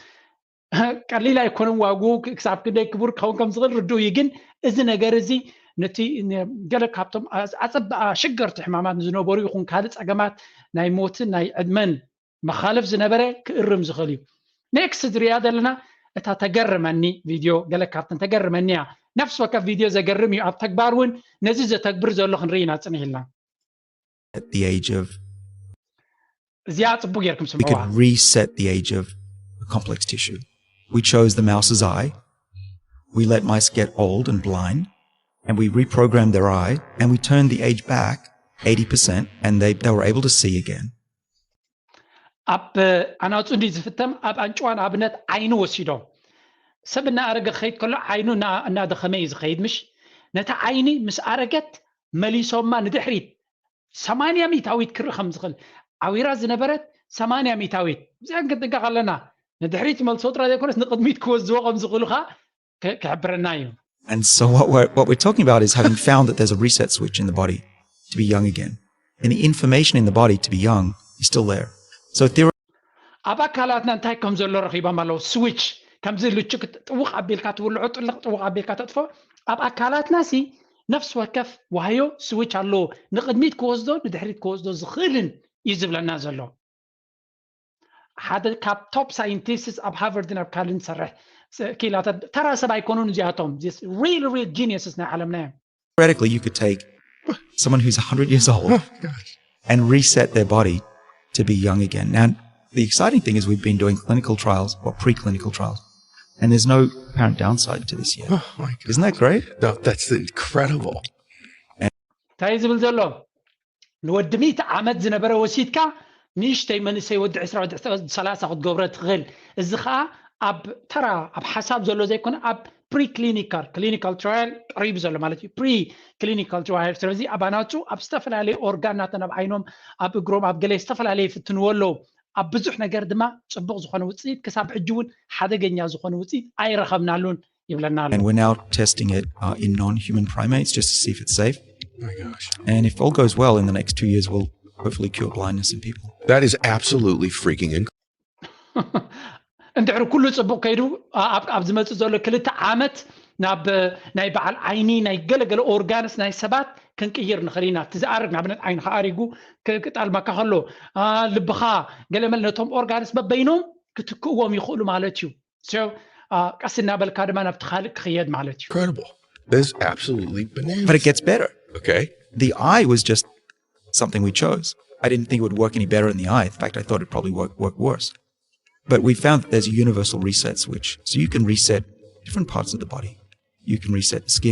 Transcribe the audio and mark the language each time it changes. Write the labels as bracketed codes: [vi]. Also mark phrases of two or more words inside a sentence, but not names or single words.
[ti] ቀሊል ኣይኮነን ዋጉ ክሳብ ክንደይ ክቡር ክኸውን ከም ዝኽእል ርድኡ እዩ ግን እዚ ነገር እዚ ነቲ ገለ ካብቶም ሽገርቲ ሕማማት ዝነበሩ ይኹን ካልእ ፀገማት ናይ ሞትን ናይ ዕድመን መኻለፍ ዝነበረ ክእርም ዝኽእል እዩ ኔክስት ዝሪኣ ዘለና እታ ተገርመኒ ቪድዮ ገለ ካብተን ተገርመኒ እያ ነፍሲ ወከፍ ቪድዮ ዘገርም እዩ ኣብ ተግባር እውን ነዚ ዘተግብር ዘሎ ክንርኢ ኢና ፅኒሕ ኢልና [en] at the age of [ti] እዚኣ ፅቡቅ ጌርኩም [en] we [ti] ስምዕዋ [en] could reset the age of the complex tissue. We chose the mouse's eye, we let mice get old and blind, and we reprogrammed their eye, and we turned the age back 80%, and they were able to see again. [ti] ኣብ ኣናፁ እንዲ ዝፍተም ኣብ ኣንጭዋን ኣብነት ዓይኑ ወሲዶም ሰብ እናኣረገ ክኸይድ ከሎ ዓይኑ እናደኸመ እዩ ዝኸይድ ምሽ ነታ ዓይኒ ምስ ኣረገት መሊሶማ ንድሕሪት 80 ሚታዊት ክርኢ ከም ዝኽእል ዓዊራ ዝነበረት 80 ሚታዊት እዚኣን ክንጥንቀቕ ኣለና ንድሕሪት መልሶ ጥራይ ዘይኮነስ ንቅድሚት ክወዝዎ ከም ዝኽእሉ ኸ ክሕብረና እዩ [en] And so what we're talking about is having found that there's a reset switch in the body to be young again. And the information in the body to be young is still there. So [ti] ኣብ ኣካላትና እንታይ ከም ዘሎ ረኺቦም ኣለዉ ስዊች ከምዚ ልጭክ ጥውቕ ኣቢልካ ትብልዖ ጥልቕ ጥውቕ ኣቢልካ ተጥፎ ኣብ ኣካላትና ሲ ነፍሲ ወከፍ ዋህዮ ስዊች ኣለዎ ንቅድሚት ክወስዶ ንድሕሪት ክወስዶ ዝኽእልን እዩ ዝብለና ዘሎ ሓደ ካብ [en] top scientists [ti] ኣብ ሃርቫርድን ኣብ ካልእን ዝሰርሕ ክኢላታት ተራ ሰብ ኣይኮኑን እዚኣቶም [en] real geniuses [ti] ናይ ዓለምና እዮም [en] theoretically you could take someone who's 100 years old and reset their body to be young again. Now, the exciting thing is we've been doing clinical trials or preclinical trials, and there's no apparent downside to this yet. Oh my God. Isn't that great? No, that's incredible. [ti] እንታይ ዝብል ዘሎ ንወዲ 100 ዓመት ዝነበረ ወሲድካ ንእሽተይ መንእሰይ ወዲ 20 30 ክትገብሮ ትኽእል እዚ ከዓ ኣብ ተራ ኣብ ሓሳብ ዘሎ ዘይኮነ ኣብ [en] clinical trial [ti] ቀሪቡ ዘሎ ማለት እዩ [en] clinical trial [ti] ስለዚ ኣብ ኣናፁ ኣብ ዝተፈላለዩ ኦርጋናትን ኣብ ዓይኖም ኣብ እግሮም ኣብ ገለ ዝተፈላለዩ ፍትንዎ ኣለዉ ኣብ ብዙሕ ነገር ድማ ፅቡቕ ዝኾነ ውፅኢት ክሳብ ሕጂ እውን ሓደገኛ ዝኾነ ውፅኢት ኣይረኸብናሉን ይብለና ኣሎ [en] And we're now testing it in non-human primates just to see if it's safe. Oh my gosh. And if all goes well in the next 2 years, we'll hopefully cure blindness in people. That is absolutely freaking incredible. [ti] እንድሕሪ ኩሉ ፅቡቕ ከይዱ ኣብ ዝመፅእ ዘሎ 2 ዓመት ናብ ናይ በዓል ዓይኒ ናይ ገለገለ ኦርጋንስ ናይ ሰባት ክንቅይር ንኽእል ኢና እቲ ዝኣርግ ንኣብነት ዓይንኻ ኣሪጉ ክጣልመካ ከሎ ልብኻ ገለመለ ነቶም ኦርጋንስ በበይኖም ክትክእዎም ይኽእሉ ማለት እዩ ቀስ እናበልካ ድማ ናብቲ ካልእ ክኽየድ ማለት እዩ [en] Incredible. This is absolutely bananas. But it gets better. Okay. The eye was just something we chose. I didn't think it would work any better in the eye. In fact, I thought it'd probably work worse. But we found that there's a universal reset switch. So you can reset different parts of the body. You can reset the skin.